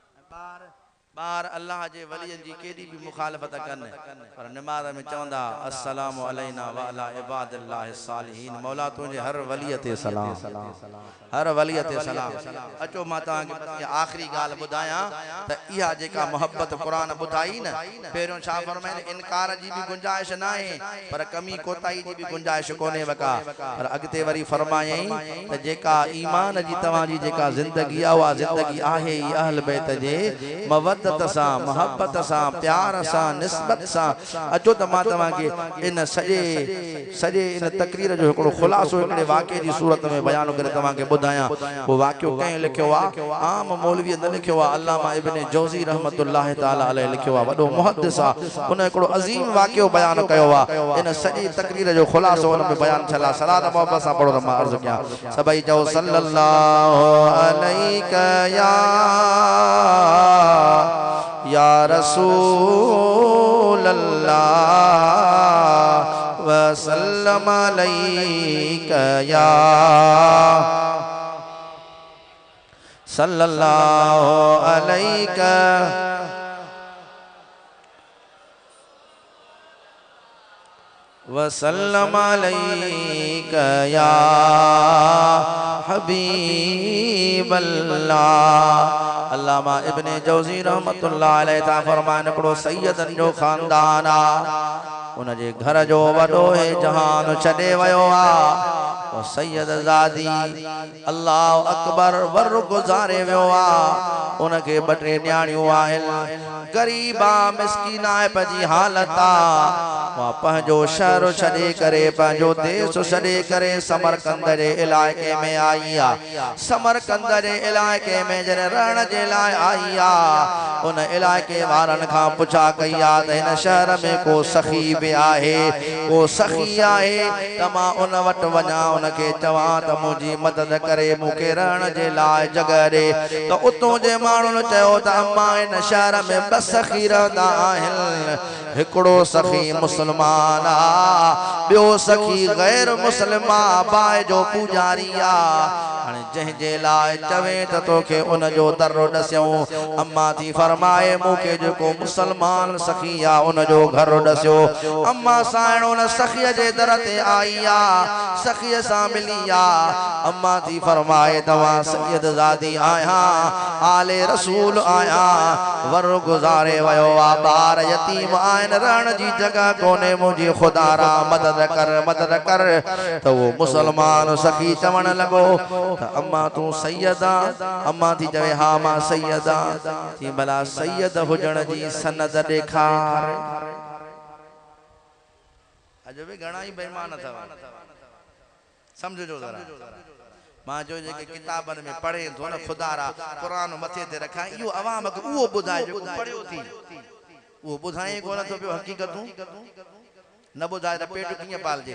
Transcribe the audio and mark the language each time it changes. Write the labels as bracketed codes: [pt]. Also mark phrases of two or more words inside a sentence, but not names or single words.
[sd] बार अल्लाह जे वलियन जी केडी भी मुखालफत करन पर नमाज में चवंदा [ar] السلام علينا و على عباد الله الصالحين. [sd] मौला तुझे हर वलिय ते सलाम, हर वलिय ते सलाम। अचो मां ता के आखिरी गाल बुधाया त इहा जेका मोहब्बत कुरान बुधाई न पेरो छा फरमाइन इनकार जी भी गुंजाइश ना है पर कमी कोताई जी भी गुंजाइश कोने वका पर अगते वरी फरमायई त जेका ईमान जी तवा जी जेका जिंदगी आ वा जिंदगी आहे ई अहल बैत जे मवद्दत सा मोहब्बत सा प्यार सा निस्बत सा। अचो त मां तवा के इन सजे इन तकरीर जो एकड़ो खुलासो एकड़े वाक़े जी सूरत में बयान करे तवा के बुधाया। वो वाक़ो कहीं लिखियो आ आम मौलवी न लिखियो आ, अल्लामा इब्न जौज़ी [ar] رحمة الله تعالى عليه [sd] लिखियो आ, वडो मुहद्दिस आ। उन एकड़ो अजीम वाक़ो बयान कयो आ। इन सजी तकरीर जो खुलासो उन में बयान छला। सलात मोहब्बत सा पढ़ो त मां अर्ज किया सभई चओ [ar] صلى الله عليك يا رسول الله و سلم عليك يا صلى الله عليك و سلم عليك يا حبيب الله. [sd] अल्लामा इब्न जौज़ी [ar] رحمة الله عليه [sd] ता फरमान करो सैयदन जो खानदान आ उन जे घर जो वडो है जहान छडे वयो आ। और सैयद ज़ादी [ar] الله أكبر [sd] वर गुजारे वियो आ। उनके बटे न्याणियों आहिन गरीबा मिस्कीना पजी हालत आ। वहाँ पंहिंजो शहर छॾे करे पंहिंजो देश छॾे करे समरकंद जे इलाइक़े में आई आ। समरकंद जे इलाइक़े में जॾहिं रहण जे लाइ आई आ उन इलाइक़े वारनि खां पुछा कई आ त हिन शहर में को सखी भी आहे, को सखी आहे त मां उन वटि वञा उनके चवां त मुंहिंजी मदद करे मूंखे रहण जे लाइ जगह ॾे। त उतों जे माण्हुनि चयो त अम्मा हिन शहर में ॿ सखी रहंदा आहिनि, हिकिड़ो सखी मुसलमान आ, ॿियो सखी गैर मुसलमान बाए जो पुजारी आ। हाणे जंहिंजे लाइ चवे त तोखे उन जो दर्रो ॾसियूं। अम्मा थी फरमाए मूंखे जेको मुसलमान सखी आ उन जो घर ॾसियो। अम्मा साइण उन सखीअ जे दर ते आई आ, सखीअ सां मिली आ। अम्मा थी फरमाए तव्हां सैयद ज़ादी आया आले रसूल आया वर गुजारे वयो आ, ॿार यतीम आहिनि रहण जी जगह कोने, मुंहिंजी खुदा रा मदद कर। त वो मुसलमान सखी चवण लॻो त अम्मा तू सैयदा? अम्मा थी चवे हा मां सैयदा। थी भला सैयद हुजण जी सनद ॾेखार। अॼु बि घणा ई बेईमान अथव, समझो जरा। मां जो जेके किताबनि में पढ़े थो न खुदा रा कुरान मथे ते रखा इहो अवाम खे उहो ॿुधाए जेको पढ़ियो थी वो बुधाए को न तो पियो हकीकतूं न बुधाए त पेट कीअं पालजे।